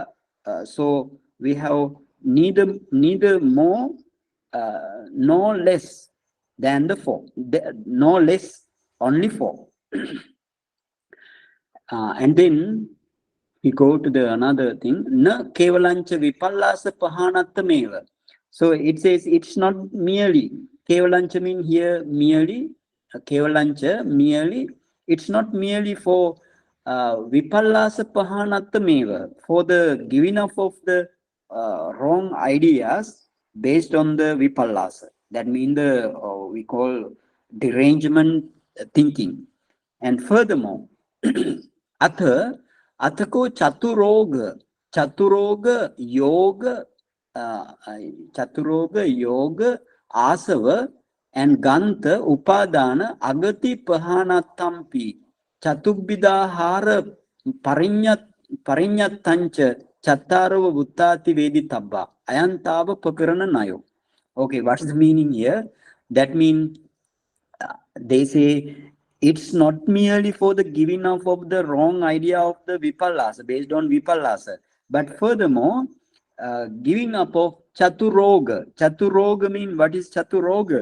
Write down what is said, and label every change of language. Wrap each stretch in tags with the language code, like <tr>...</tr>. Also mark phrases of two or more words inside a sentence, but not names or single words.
<en>So we have neither more no less than the four. No less, only four. And then we go to the another thing.</en> <pi>Na kevalancha vipallasa pahanattameva.</pi> <en>So it says it's not merely. Kevalancha mean here merely. Kevalancha merely. It's not merely for</en> <pi>vipallasa pahanattameva,</pi> <en>for the giving up of the wrong ideas based on the vipallasa. That means the we call derangement thinking. And furthermore,</en> <pi>athako chaturoga yoga asava and ganta upadana agati pahanattampi chatubidahara parinyatancha chattarava buttati vedi tabba ayantava pakarana nayo.</pi> <en>Okay, what's the meaning here? That means they say it's not merely for the giving up of the wrong idea of the vipallasa, based on vipallasa, but furthermore giving up of chaturoga. Chaturoga means, what is chaturoga?</en>